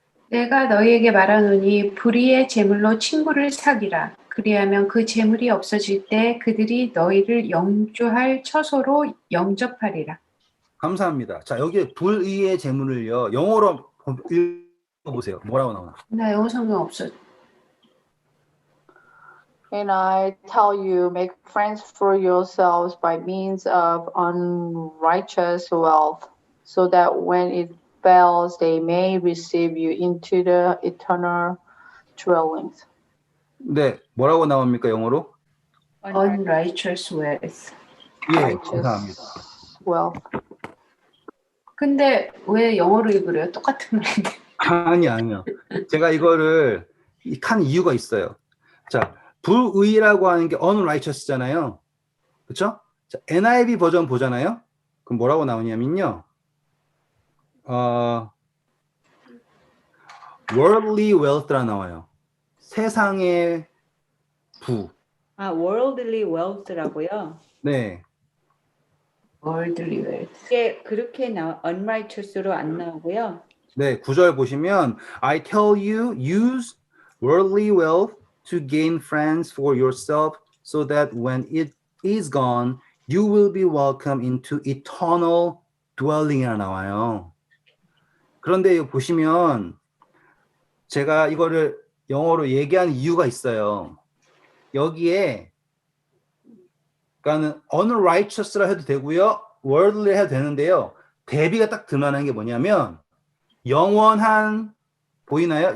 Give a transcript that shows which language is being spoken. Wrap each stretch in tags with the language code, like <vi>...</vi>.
<ko>내가 너희에게 말하노니 불의의 재물로 친구를 사귀라. 그리하면 그 재물이 없어질 때 그들이 너희를 영주할 처소로 영접하리라. 감사합니다. 자, 여기 불의의 재물을요, 영어로 읽어보세요. 뭐라고 나오나? 나 영어 성경 없어.</ko> <en>And I tell you, make friends for yourselves by means of unrighteous wealth, so that when it fails, they may receive you into the eternal dwellings.</en> <ko>네, 뭐라고 나옵니까, 영어로?</ko> <en>Unrighteous wealth.</en> <ko>예, 감사합니다.</ko> <en>Wealth.</en> <ko>근데 왜 영어로 읽으래요? 똑같은 말인데. 아니요. 제가 이거를 한 이유가 있어요. 자, 불의라고 하는 게 unrighteous잖아요. 그렇죠? 자, NIV 버전 보잖아요. 그럼 뭐라고 나오냐면요.</ko> <en>worldly wealth</en> <ko>라 나와요. 세상의 부.</ko> <en>worldly wealth</en> <ko>라고요. 네.</ko> <en>Worldly wealth.</en> <ko>이게 그렇게 unrighteous로 안 나오고요. 네, 9절 보시면</ko> <en>I tell you, use worldly wealth to gain friends for yourself so that when it is gone, you will be welcomed into eternal dwelling이라 나와요.</en> <ko>그런데 보시면 제가 이거를 영어로 얘기한 이유가 있어요. 여기에 그러니까는 unrighteous라 해도 되고요. worldly 해도 되는데요. 대비가 딱 드러나는 게 뭐냐면 영원한 보이나요?</ko>